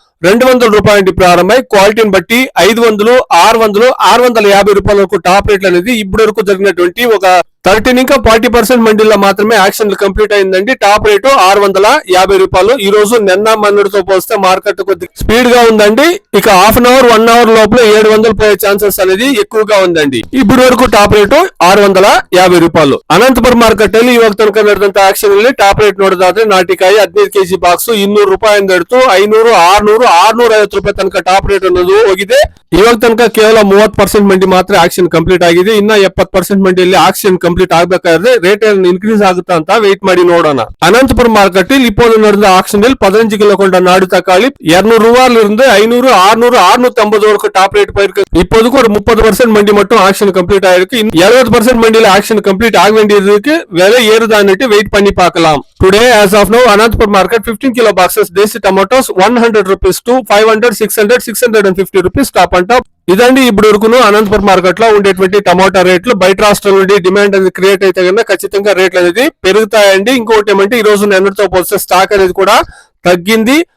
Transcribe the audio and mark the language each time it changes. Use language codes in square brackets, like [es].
[te] 200 రూపాయల నుండి ప్రారంభమై క్వాలిటీని బట్టి 500, 600, 650 రూపాయల వరకు టాప్ రేట్లు అనేది ఇప్పటి వరకు జరిగినటువంటి ఒక 13 ఇంకా 40% మండీల్లో మాత్రమే యాక్షన్ కంప్లీట్ అయిందండి. టాప్ రేటు 650 రూపాయలు. ఈ రోజు నిన్న మొన్నటితో పోస్తే మార్కెట్ కొద్ది స్పీడ్ గా ఉందండి. ఇక హాఫ్ అన్ అవర్ 1 అవర్ లోపల 700 పోయే ఛాన్సెస్ అనేది ఎక్కువగా ఉందండి. ఇప్పటి వరకు టాప్ రేటు 650 రూపాయలు. [kn] అనంతపురం మార్కెట్ ಅಲ್ಲಿ ಇವಾಗ ತನಕ ನಡೆದಂತ ಆಕ್ಷನ್ ಅಲ್ಲಿ ಟಾಪ್ ರೇಟ್ ನೋಡೋದಾದ್ರೆ ನಾಟಿಕಾಯಿ 15 ಕೆಜಿ ಬಾಕ್ಸ್ 200 ರೂಪಾಯಿ ದಡ್ತು 500, 600, 650 ರೂಪಾಯಿ ತನಕ ಟಾಪ್ ರೇಟ್ ಅನ್ನೋದು ಹೋಗಿದೆ. ಇವಾಗ ತನಕ ಕೇವಲ 30% ಮಂಡಿ ಮಾತ್ರ ಆಕ್ಷನ್ ಕಂಪ್ಲೀಟ್ ಆಗಿದೆ. ಇನ್ನ 70% ಮಂಡಿಯಲ್ಲಿ ಆಕ್ಷನ್ ಕಂಪ್ಲೀಟ್ ಆಗಬೇಕಾದ್ರೆ ರೇಟ್ ಇನ್ಕ್ರೀಸ್ ಆಗುತ್ತಾ ಅಂತ ವೆయిట్ ಮಾಡಿ ನೋಡೋಣ. [ta] அனந்தபுரம் மார்க்கெட்டில் இப்போது நடந்த ஆக்ஷனில் 15 கிலோ கொண்ட நாடு தக்காளி 200 ரூபாயில இருந்து 500, 600, 650 வரைக்கும் டாப் ரேட் போயிருக்கு. இப்போதுக்கு ஒரு 30% மண்டி மட்டும் ஆக்ஷன் கம்ப்ளீட் ஆயிருக்கு. 70% மண்டியில ஆக்ஷன் கம்ப்ளீட் ஆக வேண்டியது இருக்கு. விலை ஏறுதான்னுட்டு வெயிட் பண்ணி பார்க்கலாம். [en] Today as of now Anantapur market 15 kilo boxes desi tomatoes 100 rupees to 500, 600, 650 rupees top and top. [te] ఇదండి ఇప్పుడు వరకును అనంతపురం మార్కెట్ లో ఉండేటువంటి టమాటా రేట్లు. బయట రాష్ట్రాల నుండి డిమాండ్ అనేది క్రియేట్ అయితే కన్నా ఖచ్చితంగా రేట్లు అనేది పెరుగుతాయండి. ఇంకోటి ఏమంటే ఈ రోజు నిన్నటితో పోలిస్తే స్టాక్ అనేది కూడా తగ్గింది.